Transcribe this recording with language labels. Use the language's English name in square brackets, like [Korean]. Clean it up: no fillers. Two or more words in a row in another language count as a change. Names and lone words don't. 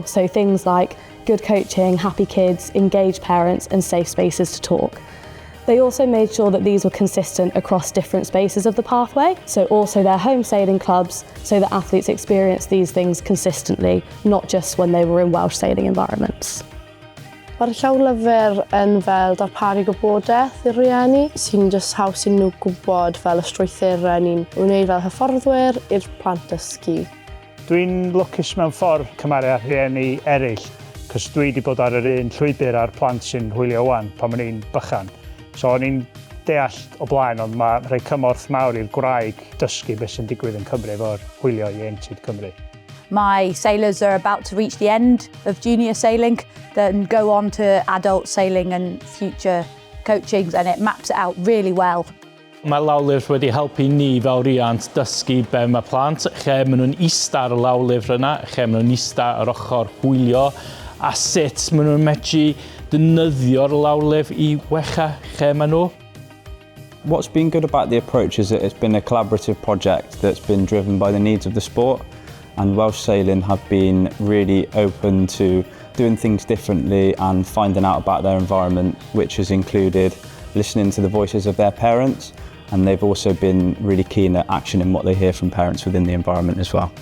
[English] So things like good coaching, happy kids, engaged parents and safe spaces to talk. They also made sure that these were consistent across different spaces of the pathway, so also their home sailing clubs, so that athletes experience these things consistently, not just when they were in Welsh sailing environments. [Welsh] Mae'r llawlyfr yn fel darparu gwybodaeth i'r rhieni, sy'n just haws i nhw gwybod fel y strwythurau ni'n wneud fel hyfforddwyr i'r plant dysgu. Dwi'n lwcus mewn ffordd cymaru â rhieni eraill, cos dwi wedi bod ar yr un llwybr a'r plant sy'n hwylio wan pan o'n i'n bychan. So o'n i'n deall o blaen, ond mae rhoi cymorth mawr i'r gwraig dysgu beth sy'n digwydd yn Cymru efo'r hwylio ieuenctid Cymru. [English] My sailors are about to reach the end of junior sailing, then go on to adult sailing and future coachings, and it maps it out really well. [Welsh] Mae lawlyfr wedi helpu ni fel riant dysgu be mae plant, lle maen nhw'n ista ar y lawlyfr yna, lle maen nhw'n ista ar ochr hwylio, a sut maen nhw'n medru defnyddio'r lawlyfr i wella lle maen nhw. [English] What's been good about the approach is that it's been a collaborative project that's been driven by the needs of the sport, and Welsh Sailing have been really open to doing things differently and finding out about their environment, which has included listening to the voices of their parents, and they've also been really keen at actioning what they hear from parents within the environment as well.